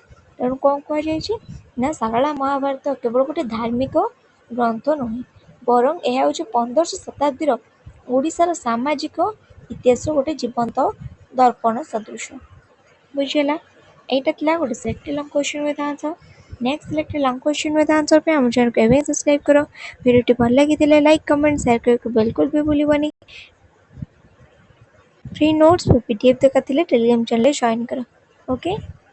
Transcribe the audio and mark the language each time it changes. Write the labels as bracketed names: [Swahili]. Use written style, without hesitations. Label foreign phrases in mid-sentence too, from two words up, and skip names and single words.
[Odia] ତେଣୁ କ'ଣ କୁହାଯାଇଛି ନା ଶାରଳା ମହାଭାରତ କେବଳ ଗୋଟେ ଧାର୍ମିକ ଗ୍ରନ୍ଥ ନୁହେଁ ବରଂ ଏହା ହେଉଛି 15ଶ ଶତାବ୍ଦୀର ଓଡ଼ିଶାର ସାମାଜିକ ଇତିହାସର ଗୋଟେ ଜୀବନ୍ତ ଦର୍ପଣ ସଦୃଶ। ବୁଝିହେଲା? এইটা ଥିଲା ଗୋଟେ [English] selected long question with answer. next selected long question with answer [Odia] ପାଇଁ ଆମ ଚ୍ୟାନେଲକୁ ଏବେ ସବସ୍କ୍ରାଇବ୍ କର। ଭିଡ଼ିଓଟି ଭଲ ଲାଗିଥିଲେ [English] like comment share [Odia] କରିବାକୁ ବିଲକୁଲ ବି ଭୁଲିବନି। [English] free notes [Odia] PDF दरकार ଥିଲେ ଟେଲିଗ୍ରାମ ଚ୍ୟାନେଲରେ ଜଏନ୍ କର। ଓକେ।